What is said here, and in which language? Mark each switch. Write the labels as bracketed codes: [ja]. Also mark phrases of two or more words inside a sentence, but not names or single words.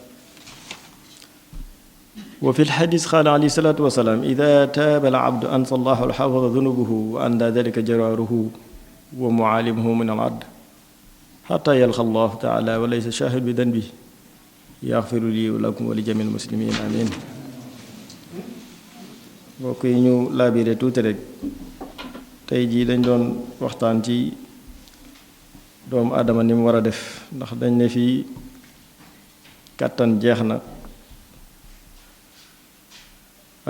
[ar] وفي الحديث قال عليه الصلاة والسلام إذا تاب العبد أنسى الله الحافظ ذنوبه وأندى ذلك جراره ومعالمه من العد حتى يلقى الله تعالى وليس شاهد بذنبه يغفر لي ولكم ولجميع المسلمين آمين. [wo] mbokk yi ñu laabire tuuti rek tey jii dañ doon waxtaan ci doomu aadama ni mu war a def ndax dañ ne fii kàttan jeex na ak